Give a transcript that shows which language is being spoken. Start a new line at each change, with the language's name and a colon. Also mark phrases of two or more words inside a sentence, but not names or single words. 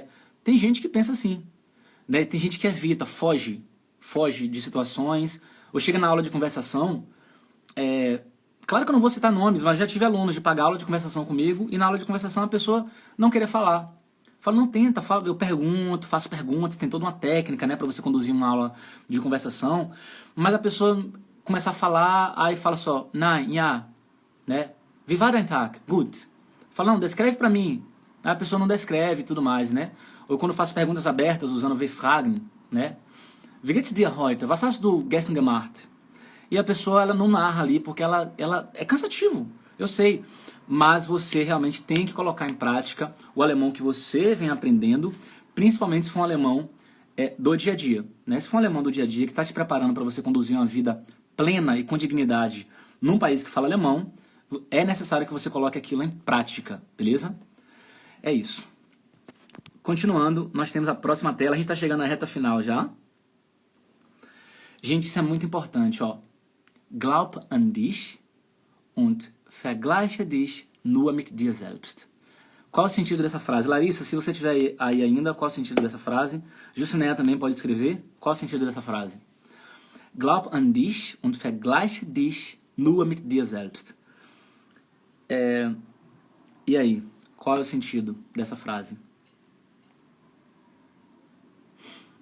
Portuguese: Tem gente que pensa assim, né? Tem gente que evita, foge de situações, ou chega na aula de conversação, claro que eu não vou citar nomes, mas já tive alunos de pagar aula de conversação comigo, e na aula de conversação a pessoa não querer falar. Fala, não tenta, eu pergunto, faço perguntas, tem toda uma técnica, né, para você conduzir uma aula de conversação, mas a pessoa começa a falar, aí fala só,
German: nein, ja, né? Wie war dein Tag? Gut.
Portuguese: Fala, não, descreve pra mim. Aí a pessoa não descreve e tudo mais, né? Ou quando eu faço perguntas abertas usando W-Fragen, né?
German: Wie geht's dir heute? Was hast du gestern gemacht?
Portuguese: E a pessoa, ela não narra ali porque ela é cansativo, eu sei. Mas você realmente tem que colocar em prática o alemão que você vem aprendendo, principalmente se for um alemão do dia a dia, né? Se for um alemão do dia a dia que está te preparando para você conduzir uma vida plena e com dignidade num país que fala alemão, é necessário que você coloque aquilo em prática, beleza? É isso. Continuando, nós temos a próxima tela, a gente está chegando na reta final já. Gente, isso é muito importante, ó.
German: Glaub an dich und vergleiche dich nur mit dir selbst.
Portuguese: Qual o sentido dessa frase? Larissa, se você tiver aí ainda, qual o sentido dessa frase? Jucinéia também pode escrever. Qual o sentido dessa frase?
German: Glaub an dich und vergleiche dich nur mit dir selbst.
Portuguese: E aí, qual é o sentido dessa frase?